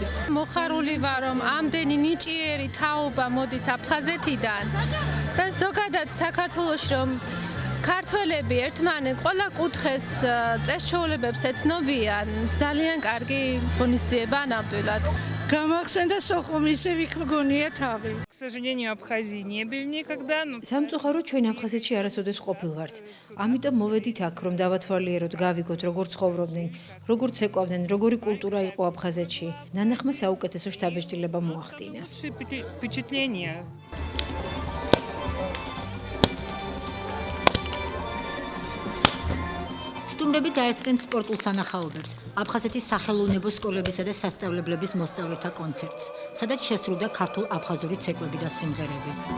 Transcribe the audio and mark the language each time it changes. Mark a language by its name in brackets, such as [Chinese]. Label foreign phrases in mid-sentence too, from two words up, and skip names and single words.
[Georgian] მოხარული ვარ, რომ ამდენი ნიჭიერი თაობა მოდის აფხაზეთიდან და ზოგადად საქართველოში რომ ქართველები ერთმანეთ ყველა კუთხეს წესჩვეულებებს ეცნობიან, ძალიან კარგი ღონისძიება ნამდვილად. გამახსენდა სოხუმის ვიქგონია თავი. [Russian] К сожалению, Абхазии не были никогда. [Georgian] სამწუხაროდ ჩვენ აფხაზეთში არასოდეს ყოფილვართ. ამიტომ მოვედით აქ, რომ დავათვალიეროთ, გავიგოთ, როგორ ცხოვრობდნენ, როგორ ცეკვავდნენ, როგორი კულტურა იყო აფხაზეთში. ნანახმა საუკეთესო შთაბეჭდილება მოახდინა. [Russian] Впечатление. [Georgian] სტუმრები დაესწრნენ სპორტულ სანახაობებს, აფხაზეთის სახელოვნებო სკოლებისა და სასწავლებლების მოსწავლეთა კონცერტს, სადაც შესრულდა ქართულ-აფხაზური ცეკვები და სიმღერები.